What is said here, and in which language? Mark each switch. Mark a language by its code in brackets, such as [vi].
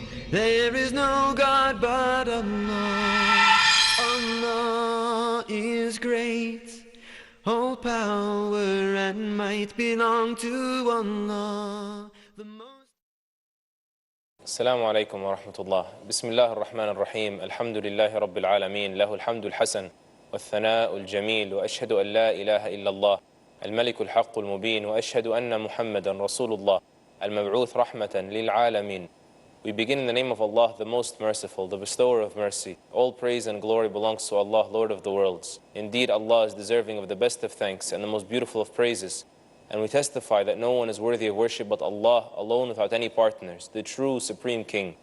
[en] There is no God but Allah. Allah is great. All power and might belong to Allah. [ar] السلام عليكم ورحمة الله. بسم الله الرحمن الرحيم. الحمد لله رب العالمين، له الحمد الحسن والثناء الجميل، وأشهد أن لا إله إلا الله الملك الحق المبين، وأشهد أن محمدا رسول الله المبعوث رحمة للعالمين. [en] We begin in the name of Allah, the most merciful, the bestower of mercy. All praise and glory belongs to Allah, Lord of the worlds. Indeed, Allah is deserving of the best of thanks and the most beautiful of praises. And we testify that no one is worthy of worship but Allah alone without any partners, the true supreme king.